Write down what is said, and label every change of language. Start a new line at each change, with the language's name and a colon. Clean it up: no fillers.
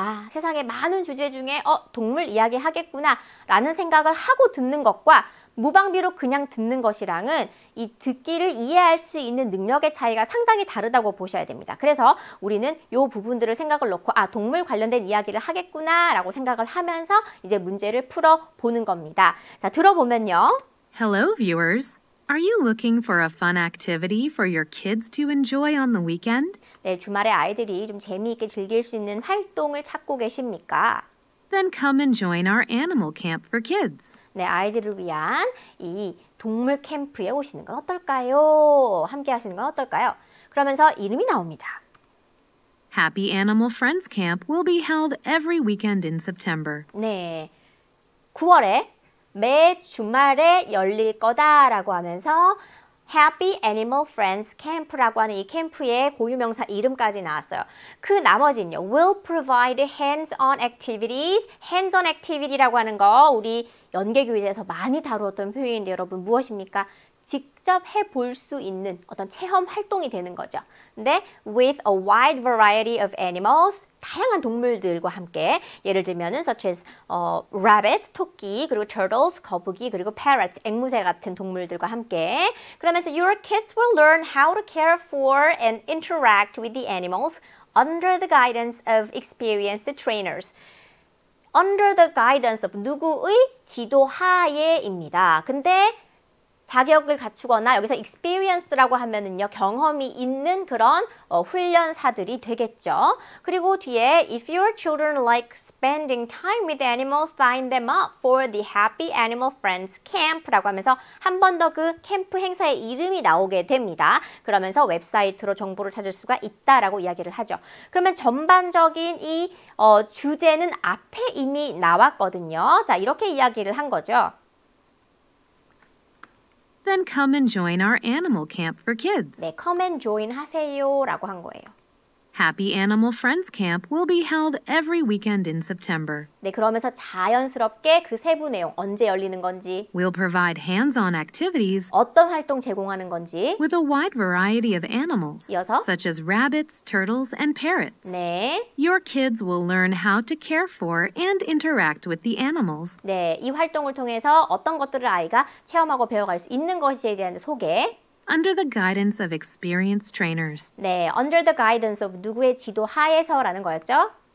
Korean: 세상에 많은 주제 중에 동물 이야기 하겠구나 라는 생각을 하고 듣는 것과 무방비로 그냥 듣는 것이랑은 이 듣기를 이해할 수 있는 능력의 차이가 상당히 다르다고 보셔야 됩니다. 그래서 우리는 이 부분들을 생각을 놓고 동물 관련된 이야기를 하겠구나 라고 생각을 하면서 이제 문제를 풀어보는 겁니다. 자, 들어보면요.
English: Hello, viewers. Are you looking for a fun activity for your kids to enjoy on the weekend?
Korean: 네, 주말에 아이들이 좀 재미있게 즐길 수 있는 활동을 찾고 계십니까?
English: Then come and join our animal camp for kids.
Korean: 네, 아이들을 위한 이 동물 캠프에 오시는 건 어떨까요? 함께 하시는 건 어떨까요? 그러면서 이름이 나옵니다.
English: Happy Animal Friends Camp will be held every weekend in September.
Korean: 네, 9월에 매 주말에 열릴 거다라고 하면서 Happy Animal Friends Camp라고 하는 이 캠프의 고유명사 이름까지 나왔어요. 그 나머지는요.
English: Will provide hands-on activities.
Korean: hands-on activity라고 하는 거 우리 연계교재에서 많이 다루었던 표현인데 여러분 무엇입니까? 직접 해볼 수 있는 어떤 체험 활동이 되는 거죠.
English: 근데 with a wide variety of animals,
Korean: 다양한 동물들과 함께 예를 들면은
English: such as rabbits, 토끼, 그리고 turtles, 거북이, 그리고 parrots,
Korean: 앵무새 같은 동물들과 함께 그러면서
English: your kids will learn how to care for and interact with the animals under the guidance of experienced trainers. Under the guidance of
Korean: 누구의 지도하에입니다. 근데 자격을 갖추거나 여기서 experience라고 하면은요 경험이 있는 그런 훈련사들이 되겠죠. 그리고 뒤에
English: if your children like spending time with animals, sign them up for the Happy Animal Friends Camp
Korean: 라고 하면서 한 번 더 그 캠프 행사의 이름이 나오게 됩니다. 그러면서 웹사이트로 정보를 찾을 수가 있다라고 이야기를 하죠. 그러면 전반적인 이 주제는 앞에 이미 나왔거든요. 자, 이렇게 이야기를 한 거죠.
English: Then come and join our animal camp for kids.
Korean: 네,
English: come and join
Korean: 하세요라고 한 거예요.
English: Happy Animal Friends Camp will be held every weekend in September.
Korean: 네, 그러면서 자연스럽게 그 세부 내용, 언제 열리는 건지,
English: We'll provide hands-on activities
Korean: 어떤 활동 제공하는 건지,
English: with a wide variety of animals,
Korean: 이어서
English: such as rabbits, turtles, and parrots.
Korean: 네,
English: Your kids will learn how to care for and interact with the animals.
Korean: 네, 이 활동을 통해서 어떤 것들을 아이가 체험하고 배워갈 수 있는 것이에 대한 소개.
English: Under the guidance of experienced trainers.
Korean: 네,
English: under the guidance of
Korean: 누구의 지도 하에서라는 거였죠.